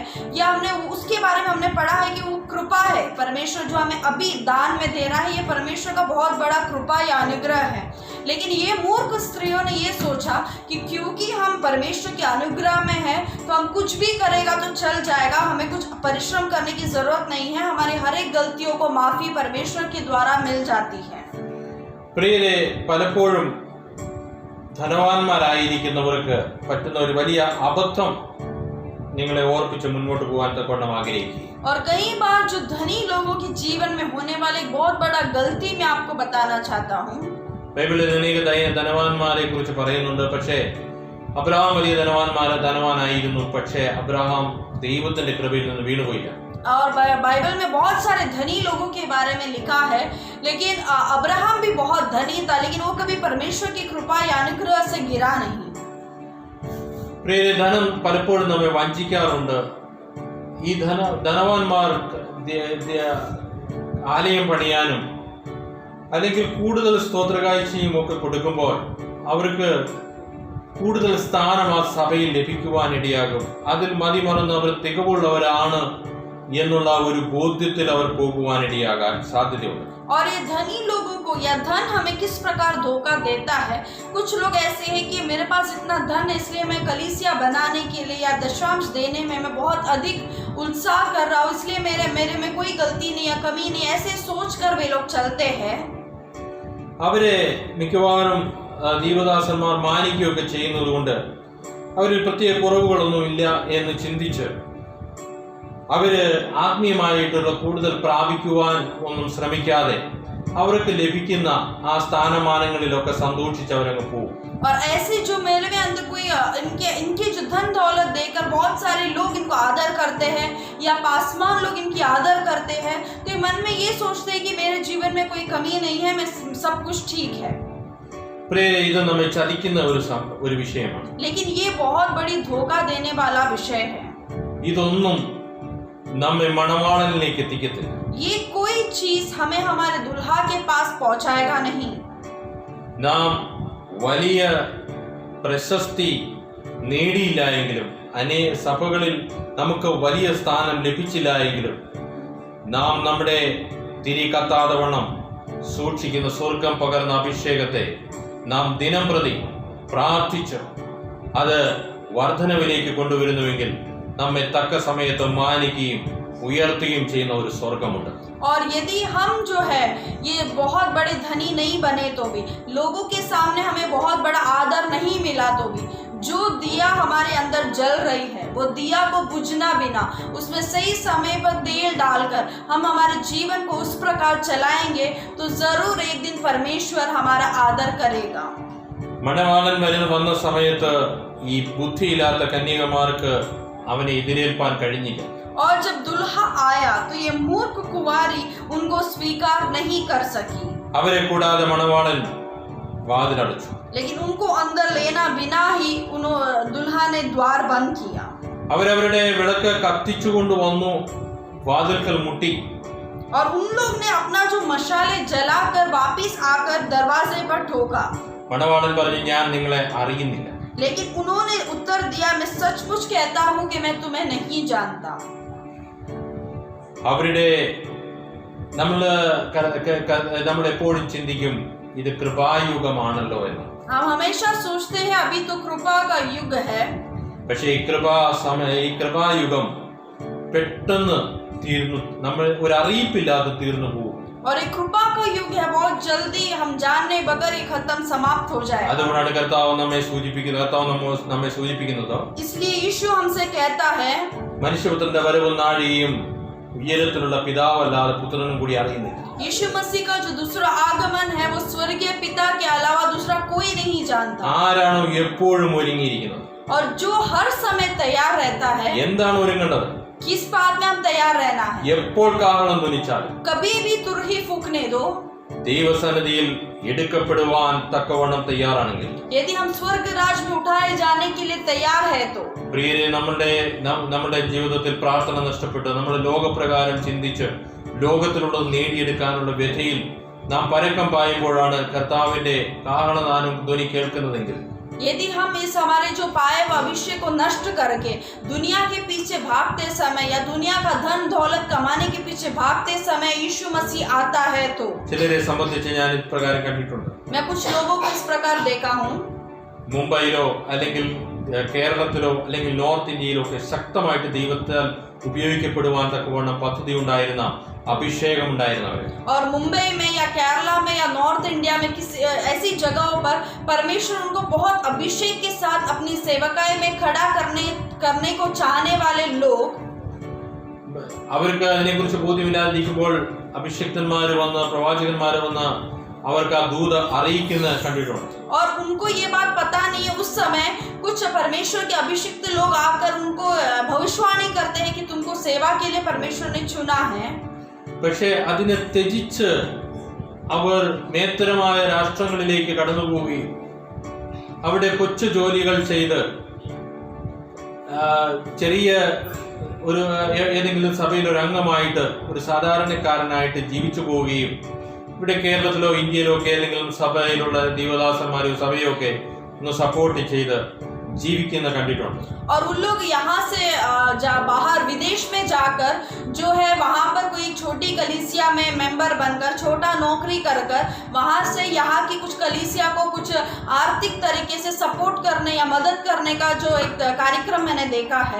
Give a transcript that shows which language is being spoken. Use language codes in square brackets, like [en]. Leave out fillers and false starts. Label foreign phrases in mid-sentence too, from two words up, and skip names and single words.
[hi] या हमने उसके बारे में हमने पढ़ा है कि वो कृपा है, परमेश्वर जो हमें अभी दान में दे रहा है, ये परमेश्वर का बहुत बड़ा कृपा या अनुग्रह है। लेकिन ये मूर्ख स्त्रियों ने ये सोचा कि क्योंकि हम परमेश्वर के अनुग्रह में हैं तो हम कुछ भी करेगा तो चल जाएगा, हमें कुछ परिश्रम करने की जरूरत नहीं है, हमारी हर एक गलतियों को माफी परमेश्वर के द्वारा मिल जाती है। [ml] പ്രിയരെ, പലപ്പോഴും ധനവാന്മാരായിരിക്കുന്നവർക്ക് പറ്റുന്ന ഒരു വലിയ അബദ്ധം നിങ്ങളെ ഓർപ്പിച്ച് മുന്നോട്ട് പോകാൻ തക്കവണ്ണം ആഗ്രഹിക്കുക. [hi] और कई बार जो धनी लोगों के जीवन में होने वाले बहुत बड़ा गलती मैं आपको बताना चाहता हूँ. [ml] ബൈബിളിൽ അനേക ധനവാന്മാരെ കുറിച്ച് പറയുന്നുണ്ട്. പക്ഷേ അബ്രഹാം വലിയ ധനവാനായിരുന്നു. പക്ഷേ അബ്രഹാം ദൈവത്തിന്റെ കൃപയിൽ നിന്ന് വീണുപോയില്ല. [hi] और बाइबल में बहुत सारे धनी लोगों के बारे में लिखा है, लेकिन अब्राहम भी बहुत धनी था, लेकिन वो कभी परमेश्वर की कृपा या अनुग्रह से गिरा नहीं. [ml] പ്രിയരെ, ധനം പലപ്പോഴും നമ്മെ വഞ്ചിക്കാറുണ്ട്. ഈ ധനവാന്മാർ ആലയം പണിയാനും അല്ലെങ്കിൽ കൂടുതൽ സ്തോത്രകാഴ്ചയും ഒക്കെ കൊടുക്കുമ്പോൾ അവർക്ക് കൂടുതൽ സ്ഥാനം ആ സഭയിൽ ലഭിക്കുവാനിടയാകും. അതിൽ മതിമറന്ന് അവർ തികവുള്ളവരാണ് എന്നുള്ള ഒരു ബോധ്യത്തിൽ അവർ പോകുവാനിടയാകാൻ സാധ്യതയുണ്ട്. [hi] और ये धनी लोगों को या धन हमें किस प्रकार धोखा देता है. कुछ लोग ऐसे हैं कि मेरे पास इतना धन है इसलिए मैं कलीसिया बनाने के लिए या दशांश देने में मैं बहुत अधिक उत्साह कर रहा हूँ, इसलिए मेरे में कोई गलती नहीं या कमी नहीं, ऐसे सोच कर वे लोग चलते हैं. [ml] അവരെ മിക്കവാറും ദൈവദാസന്മാർ മാനിക്കുകയൊക്കെ ചെയ്യുന്നത് കൊണ്ട് അവരിൽ പ്രത്യേക കുറവുകളൊന്നും ഇല്ല എന്ന് ചിന്തിച്ച് അവര് ആത്മീയമായിട്ടുള്ള കൂടുതൽ പ്രാപിക്കുവാൻ ഒന്നും ശ്രമിക്കാതെ അവർക്ക് ലഭിക്കുന്ന ആ സ്ഥാനമാനങ്ങളിലൊക്കെ സന്തോഷിച്ച് അവരങ്ങ് പോകും. [hi] और ऐसे जो मेरे में अंदर कोई इनके जो धन दौलत देकर बहुत सारे लोग इनको आदर करते हैं या पासवान लोग इनकी आदर करते हैं, तो मन में ये सोचते हैं कि मेरे जीवन में कोई कमी नहीं है, मैं सब कुछ ठीक है. [ml] ഇത് നമ്മെ ചതിക്കുന്ന ഒരു വിഷയമാണ്. [hi] लेकिन ये बहुत बड़ी धोखा देने वाला विषय है. [ml] ഇതൊന്നും നമ്മെ മണവാളനിലേക്ക് എത്തിക്കത്തില്ല. [hi] ये कोई चीज हमें हमारे दुल्हा के पास पहुंचाएगा नहीं. [ml] നാം വലിയ പ്രശസ്തി നേടിയില്ല എങ്കിലും അനേക സഭകളിൽ നമുക്ക് വലിയ സ്ഥാനം ലഭിച്ചില്ല എങ്കിലും നാം നമ്മുടെ തിരി കത്താതെ വണ്ണം സൂക്ഷിക്കുന്ന സ്വർഗം പകർന്ന അഭിഷേകത്തെ നാം ദിനം പ്രതി പ്രാർത്ഥിച്ച് അത് വർധനവിലേക്ക് കൊണ്ടുവരുന്നുവെങ്കിൽ നമ്മെ തക്ക സമയത്ത് മാനിക്കുകയും ഉയർത്തുകയും ചെയ്യുന്ന ഒരു സ്വർഗമുണ്ട്. [hi] और यदि हम जो है ये बहुत बड़े धनी नहीं बने तो भी, लोगों के सामने हमें बहुत बड़ा आदर नहीं मिला तो भी, जो दिया हमारे अंदर जल रही है वो दिया को बुझना बिना उसमें सही समय पर तेल डालकर हम हमारे जीवन को उस प्रकार चलाएंगे तो जरूर एक दिन परमेश्वर हमारा आदर करेगा. [ml] മണവാളൻ വന്ന സമയത്ത് ഈ ബുദ്ധിയില്ലാത്ത കന്യകമാർക്ക് അവനെ എതിരേൽപ്പാൻ കഴിഞ്ഞില്ല. [hi] और जब दुल्हा आया तो ये मूर्ख कुंवारी उनको स्वीकार नहीं कर सकी, [ml] അവരെ കൂടാതെ മണവാളൻ വാതിലടച്ചു. [hi] लेकिन उनको अंदर लेना बिना ही दुल्हा ने द्वार बंद किया. [ml] അവരവരുടെ വിളക്ക് കത്തിച്ചുകൊണ്ട് വന്നു വാതിൽക്കൽ മുട്ടി. [hi] और उन लोग ने अपना जो मशाले जलाकर वापस आकर दरवाजे पर ठोका. [ml] മണവാളൻ പറഞ്ഞു, ഞാൻ നിങ്ങളെ അറിയുന്നില്ല. [hi] लेकिन उन्होंने उत्तर दिया, मैं सचमुच कहता हूँ कि मैं तुम्हें नहीं जानता. [ml] അവരുടെ നമ്മൾ എപ്പോഴും ചിന്തിക്കും ഇത് കൃപായുഗമാണല്ലോ എന്ന്. [hi] हम हमेशा सोचते हैं अभी तो कृपा का युग है, [ml] പക്ഷേ ഈ കൃപായുഗം പെട്ടെന്ന് തീർന്നു, നമ്മൾ ഒരു അറിയിപ്പില്ലാതെ തീർന്നു പോകും. [hi] और एक कृपा का युग है, बहुत जल्दी हम जानने बगैर ये खत्म समाप्त हो जाएगा. [ml] അതുകൊണ്ടാണ് കർത്താവ് നമ്മെ സൂചിപ്പിക്കുന്നത്. [hi] इसलिए यीशु हमसे कहता है, [ml] മനുഷ്യപുത്രന്റെ വരവും നാഴികയും ഉയരത്തിലുള്ള പിതാവല്ലാതെ പുത്രനും കൂടി അറിയുന്നില്ല. [hi] यीशु मसीह का जो दूसरा आगमन है वो स्वर्गीय पिता के अलावा दूसरा कोई नहीं जानता. [ml] ആരാണോ എപ്പോഴും ഒരുങ്ങിയിരിക്കുന്നത്, [hi] और जो हर समय तैयार रहता है. [ml] എന്താണ് ഒരുങ്ങേണ്ടത്? [hi] किस बात में हम तैयार रहना है? [ml] എപ്പോൾ കാഹളം ധ്വനിച്ചാലും [hi] कभी भी तुरही फूकने दो. [ml] ദൈവസന്നിധിയിൽ എടുക്കപ്പെടുവാൻ തക്കവണ്ണം തയ്യാറാണെങ്കിൽ, [hi] यदि हम स्वर्ग राज में उठाए जाने के लिए तैयार है तो [ml] പ്രിയരെ, നമ്മുടെ ജീവിതത്തിൽ പ്രാർത്ഥന നഷ്ടപ്പെട്ട് നമ്മൾ ലോകപ്രകാരം ചിന്തിച്ച് ലോകത്തിലുള്ളത് നേടിയെടുക്കാനുള്ള വ്യഥയിൽ നാം പരക്കം പായുമ്പോഴാണ് കർത്താവിന്റെ കാഹളനാദം ധ്വനി കേൾക്കുന്നതെങ്കിൽ, [hi] यदि हम इस हमारे जो पाए हुए अभिषेक को नष्ट करके दुनिया के पीछे भागते समय या दुनिया का धन दौलत कमाने के पीछे भागते समय यीशु मसीह आता है तो, [ml] ചിലരെ സംബന്ധിച്ച് ഞാൻ ഇപ്രകാരം കണ്ടിട്ടുണ്ട്. [hi] मैं कुछ लोगों को इस प्रकार देखा हूँ. [ml] മുംബൈയിലോ അല്ലെങ്കിൽ കേരളത്തിലോ അല്ലെങ്കിൽ നോർത്ത് ഇന്ത്യയിലോ ഒക്കെ ശക്തമായിട്ട് ദൈവത്താൽ ഉപയോഗിക്കപ്പെടുവാൻ തക്കവണ്ണം പദ്ധതി ഉണ്ടായിരുന്ന, അഭിഷേകം ഉണ്ടായിരുന്നവരെ, [hi] और मुंबई में या केरला में या नॉर्थ इंडिया में किसी ऐसी जगहों पर परमेश्वर उनको बहुत अभिषेक के साथ अपनी सेवकाई में खड़ा करने को चाहने वाले लोग, [ml] അവർക്ക് അതിനെക്കുറിച്ച് ബോധ്യമില്ലാതിരിക്കുമ്പോൾ അഭിഷിക്തന്മാര് വന്ന്, പ്രവാചകന്മാര് വന്ന് അവർക്ക് ആ ദൂത അറിയിക്കുന്ന കണ്ടിട്ടുണ്ട്. [hi] और उनको ये बात पता नहीं है. उस समय कुछ परमेश्वर के अभिषिक्त लोग आकर उनको भविष्यवाणी करते हैं कि तुमको सेवा के लिए परमेश्वर ने चुना है. [ml] പക്ഷേ അതിനെ ത്യജിച്ച് അവർ മേത്തരമായ രാഷ്ട്രങ്ങളിലേക്ക് കടന്നുപോവുകയും അവിടെ കൊച്ചു ജോലികൾ ചെയ്ത് ചെറിയ ഒരു ഏതെങ്കിലും സഭയിൽ ഒരു അംഗമായിട്ട് ഒരു സാധാരണക്കാരനായിട്ട് ജീവിച്ചു പോവുകയും ഇവിടെ കേരളത്തിലോ ഇന്ത്യയിലോ ഒക്കെ ഏതെങ്കിലും സഭയിലുള്ള ദൈവദാസന്മാരോ സഭയോ ഒക്കെ ഒന്ന് സപ്പോർട്ട് ചെയ്ത് ജീവിക്കുന്ന കണ്ടിട്ടുണ്ട്. [hi] और उन लोग यहाँ से बाहर विदेश में जाकर जो है वहाँ पर कोई छोटी कलीसिया में मेंबर बनकर छोटा नौकरी कर वहाँ से यहाँ की कुछ कलीसिया को कुछ आर्थिक तरीके से सपोर्ट करने या मदद करने का जो एक कार्यक्रम मैंने देखा है.